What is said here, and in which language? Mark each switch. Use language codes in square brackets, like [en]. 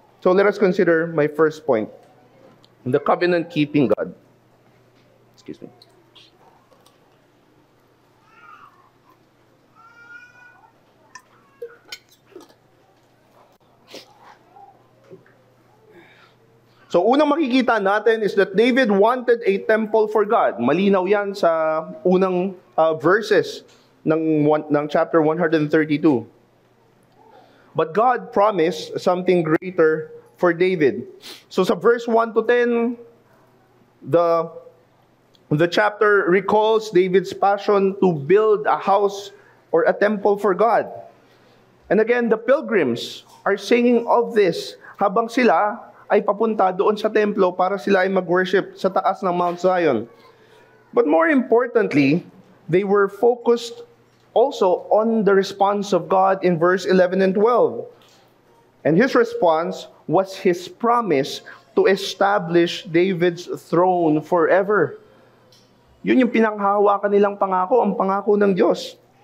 [en] So let us consider my first point. The covenant-keeping God. Excuse me. So [tl] unang makikita natin [en] is that David wanted a temple for God. [tl] Malinaw yan sa unang verses ng chapter 132. [en] But God promised something greater for David. So sa verse 1 to 10, the chapter recalls David's passion to build a house or a temple for God. And again, the pilgrims are singing of this [tl] habang sila ay papunta doon sa templo para sila ay mag-worship sa taas ng Mount Zion. [en] But more importantly, they were focused also on the response of God in verse 11 and 12. And His response was His promise to establish David's throne forever. [tl] Yun yung pinanghahawakan nilang pangako, ang pangako ng Diyos.